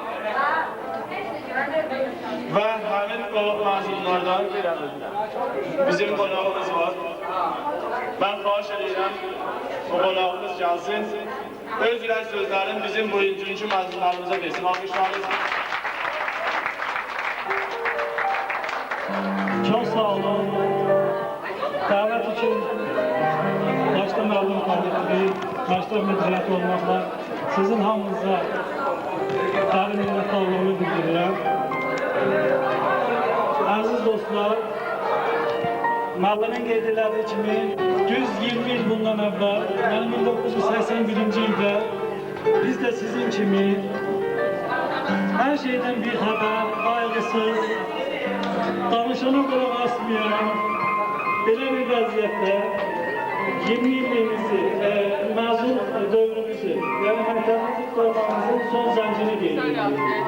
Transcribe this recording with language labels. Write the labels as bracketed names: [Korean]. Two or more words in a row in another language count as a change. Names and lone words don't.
[Azerbaijani] Və həmin o məzunlardan bizim qonağımız var. Mən xahiş edirəm, o qonağımız gəlsin. Öz ürək sözlərini bizim bugünkü məzunlarımıza desin. Alqışlarınız. [Turkish] Çok sağ olun. Davet için başta müəllim kollektivi, başta müdüriyet olmakla [Azerbaijani] sizin hamınıza dərin minnətdarlığımı bildirirəm. Aziz dostlar, müəllimin qeyd elədiyi kimi düz 20 il bundan əvvəl, yəni 1981-ci ildə biz də sizin kimi hər şeydən bir xəbər, qayğısız, danışana qulaq asmayan belə bir vəziyyətdə 20 illiyimizi, məzun dövrümüzü, yəni məktəbimizi qurtarmamızın son zəncini qeyd edirik.